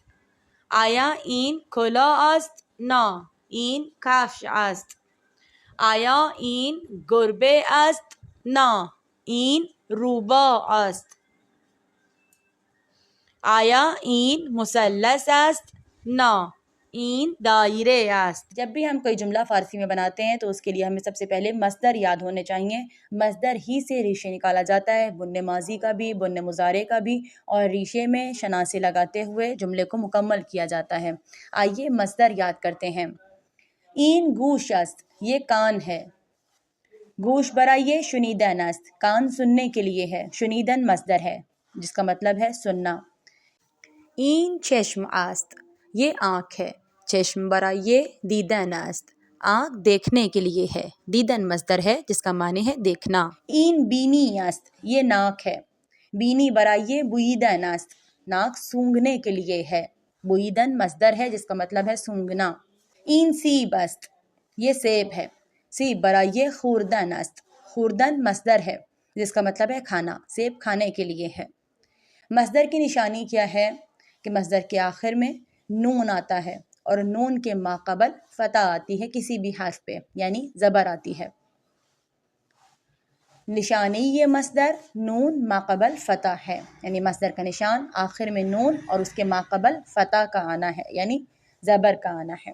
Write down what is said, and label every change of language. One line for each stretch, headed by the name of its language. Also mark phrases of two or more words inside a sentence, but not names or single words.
Persian: آیا این کلاه است؟ نه. این کفش است. آیا این گربه است؟ نه. این روباه است. آیا این مثلث است؟ نه. این دائره است.
Urdu: جب بھی ہم کوئی جملہ فارسی میں بناتے ہیں تو اس کے لیے ہمیں سب سے پہلے مصدر یاد ہونے چاہیے. مصدر ہی سے ریشے نکالا جاتا ہے، بن ماضی کا بھی، بن مضارع کا بھی، اور ریشے میں شناسے لگاتے ہوئے جملے کو مکمل کیا جاتا ہے. آئیے مصدر یاد کرتے ہیں.
Persian: این گوش است،
Urdu: یہ کان ہے.
Persian: گوش برائے شنیدن است،
Urdu: کان سننے کے لیے ہے. شنیدن مصدر ہے جس کا مطلب ہے سننا.
Persian: این چشم است،
Urdu: یہ آنکھ ہے.
Persian: چشم برائے دیدن است،
Urdu: آنکھ دیکھنے کے لیے ہے. دیدن مصدر ہے جس کا معنی ہے دیکھنا.
Persian: این بینی است،
Urdu: یہ ناک ہے.
Persian: بینی برائے بویدن است،
Urdu: ناک سونگھنے کے لیے ہے. بویدن مصدر ہے جس کا مطلب ہے سونگھنا.
Persian: این سیب است،
Urdu: یہ سیب ہے.
Persian: سیب برائے خوردن است،
Urdu: خوردن مصدر ہے جس کا مطلب ہے کھانا. سیب کھانے کے لیے ہے. مصدر کی نشانی کیا ہے کہ مصدر کے آخر میں نون آتا ہے اور نون کے ماقبل فتح آتی ہے کسی بھی حرف پہ، یعنی زبر آتی ہے. نشانی یہ مصدر نون ماقبل فتح ہے، یعنی مصدر کا نشان آخر میں نون اور اس کے ماقبل فتح کا آنا ہے، یعنی زبر کا آنا ہے.